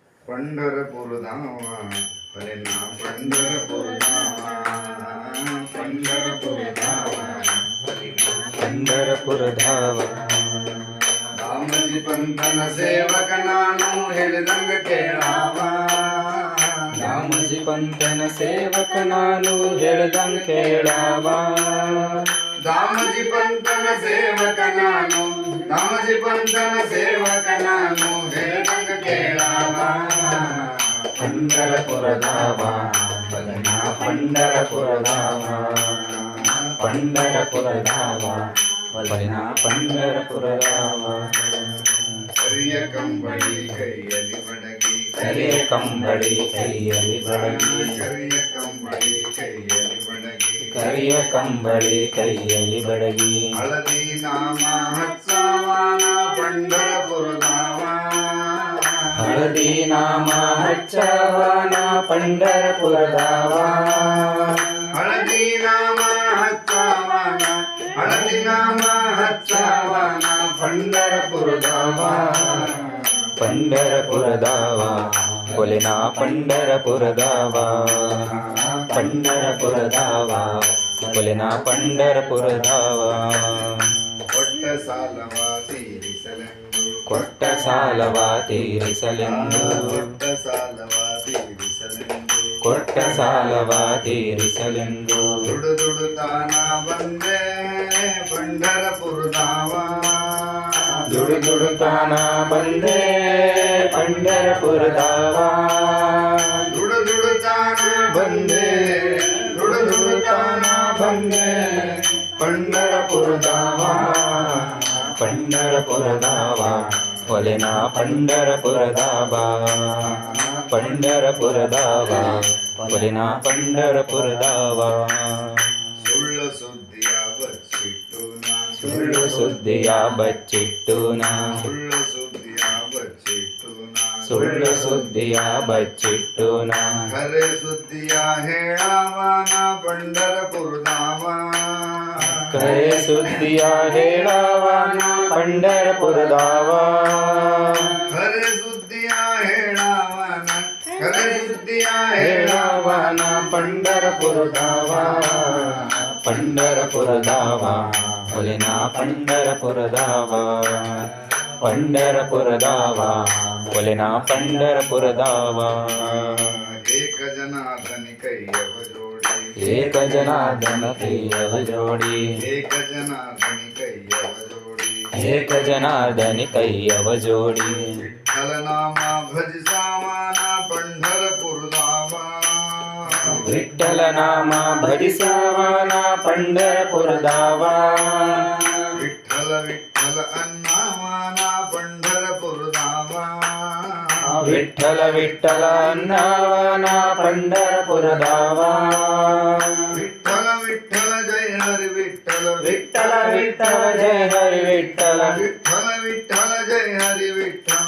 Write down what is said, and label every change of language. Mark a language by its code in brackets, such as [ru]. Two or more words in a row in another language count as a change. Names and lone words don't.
[mr] पंढरपूर धावा भलेना पंढरपूर धावा पंढरपूर धावा पंढरपूर धावा [kn] ರಾಮಜಿ ಪಂಥನ ಸೇವಕ ನಾನು ಹೇಳಿದಂಗ ಕೇಳಾವ ರಾಮಜಿ ಪಂಥನ ಸೇವಕ ನಾನು ಹೇಳ್ದಂಗ ಕೇಳಾವ ರಾಮಜಿ ಪಂಥನ ಸೇವಕ ನಾನು ರಾಮಜಿ ಪಂಥನ ಸೇವಕ ನಾನು ಹೇಳಿದಂಗ ಕೇಳಾವ [mr] पंढरपूर धावा भलेना पंढरपूर धावा पंढरपूर धावा भलेना पंढरपूर धावा [kn] ಕರಿಯ ಕಂಬಳಿ ಕೈಯಲ್ಲಿ ಬಡಗಿ ಕರಿಯ ಕಂಬಳಿ ಕೈಯಲ್ಲಿ ಬಡಗಿ ಕರಿಯ ಕಂಬಳಿ ಕೈಯಲ್ಲಿ ಬಡಗಿ ಕರಿಯ ಕಂಬಳಿ ಕೈಯಲ್ಲಿ ಬಡಗಿ ಹಳದಿ ನಾಮ ಹಚ್ಚವಾನ [mr] पंढरपूर धावा [kn] ಹಳದಿ ನಾಮ ಹಚ್ಚವನ [mr] पंढरपूर धावा [kn] ಹಳದಿ ನಾಮ ಹಚ್ಚವಾನ ಹಳದಿ ನಾಮ ಹಚ್ಚವಾನ [mr] पंढरपूर धावा पंढरपूर धावा बोलेना पंढरपूर धावा पंढरपूर धावा बोलेना पंढरपूर धावा [kn] ಕೊಟ್ಟ ಸಾಲವ ತೀರಿಸಲೆಂದು ಕೊಟ್ಟ ಸಾಲವ ತೀರಿಸಲೆಂದು ಕೊಟ್ಟ ಸಾಲವ ತೀರಿಸಲೆಂದು ಕೊಟ್ಟ ಸಾಲವ ತೀರಿಸಲೆಂದು ದುಡು ದುಡುತ್ತಾನ ಬಂದೆ [mr] पंढरपूर धावा [kn] ದುಡು ದುಡುತ್ತಾನ ಬಂದೆ [mr] पंढरपूर धावा [kn] ದುಡು ದುಡುತ್ತಾನ ಬಂದೆ ದುಡು ದುಡುತ್ತಾನ ಬಂದೆ [mr] पंढरपूर धावा पंढरपूर धावा बोलेना पंढरपूर धावा पंढरपूर धावा बोलेना पंढरपूर धावा [kn] ಸುಳ್ಳು ಸುದ್ದಿಯ ಬಚ್ಚಿಟ್ಟು ನಾ ಸುಳ್ಳು ಸುದ್ದಿಯ ಬಚ್ಚಿಟ್ಟು ನಾ ಸುಳ್ಳು ಸುದ್ದಿಯ ಬಚ್ಚಿಟ್ಟು ನಾ ಸುಳ್ಳು ಸುದ್ದಿಯ ಬಚ್ಚಿಟ್ಟು ನಾ ಖರೆ ಸುದ್ದಿಯ ಹೇಳಾವನ [mr] पंढरपूर धावा [kn] ಕರೆ ಸುದ್ದಿಯ ಹೇಳವನ [mr] पंढरपूर धावा [kn] ಖರೆ ಸುದ್ದಿಯ ಹೇಳಾವನ ಖರೆ ಸುದ್ದಿಯ [mr] ಹೇಳವನ पंढरपूर धावा पंढरपूर धावा बोलेना पंढरपूर धावा पंढरपूर धावा बोलेना पंढरपूर धावा [kn] ಏಕ ಜನಾರ್ದನಿ ಕೈಯವ ಜೋಡಿ ಏಕ ಜನಾರ್ದನ ಕೈಯವ ಜೋಡಿ ಏಕ ಜನಾರ್ದನಿ ಕೈಯವ ಜೋಡಿ ಏಕ ಜನಾರ್ದನಿ ಕೈಯವ ಜೋಡಿ ವಿಠ್ಠಲ ನಾಮ ಭಜಿಸಾವನ [mr] पंढरपूर धावा [kn] ವಿಠ್ಠಲ ನಾಮ ಭಜಿಸವನ [mr] पंढरपूर धावा [kn] ವಿಠ್ಠಲ ವಿಠ್ಠಲ ಅನ್ನವನ [mr] पंढरपूर धावा विठ्ठल विठ्ठल अन्नवना पंढरपूर धावा विठ्ठल विठ्ठल जय हरि विठ्ठल विठ्ठल विठ्ठल जय हरि विठ्ठल विठ्ठल विठ्ठल जय हरि विठ्ठल